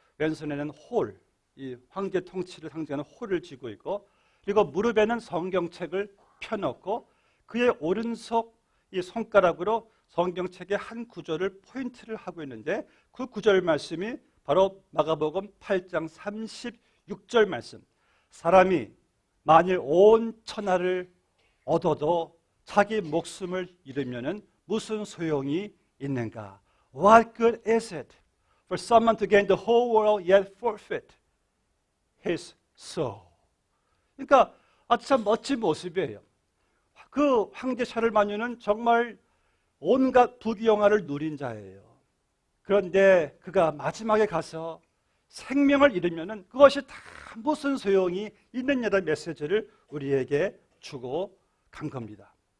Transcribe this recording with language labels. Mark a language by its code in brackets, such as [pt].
[ko] 왼손에는 홀, 이 황제 통치를 상징하는 홀을 쥐고 있고, 그리고 무릎에는 성경책을 펴놓고 그의 오른손 이 손가락으로 성경책의 한 구절을 포인트를 하고 있는데 그 구절 말씀이 바로 마가복음 8장 36절 말씀. 사람이 만일 온 천하를 얻어도 자기 목숨을 잃으면은 무슨 소용이 있는가? [en] What good is it for someone to gain the whole world yet forfeit his soul? [ko] 그러니까 아주 참 멋진 모습이에요. 그 황제 샤를마뉴는 정말 온갖 부귀영화를 누린 자예요. 그런데 그가 마지막에 가서 생명을 잃으면은 그것이 다 무슨 소용이 있느냐는 메시지를 우리에게 주고 간 겁니다.